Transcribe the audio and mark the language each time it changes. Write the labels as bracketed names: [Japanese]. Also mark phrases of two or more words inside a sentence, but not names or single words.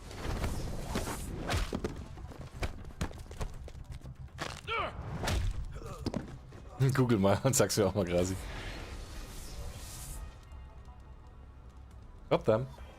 [German] Google mal und sag's mir auch mal, Grasi. [English] Got them.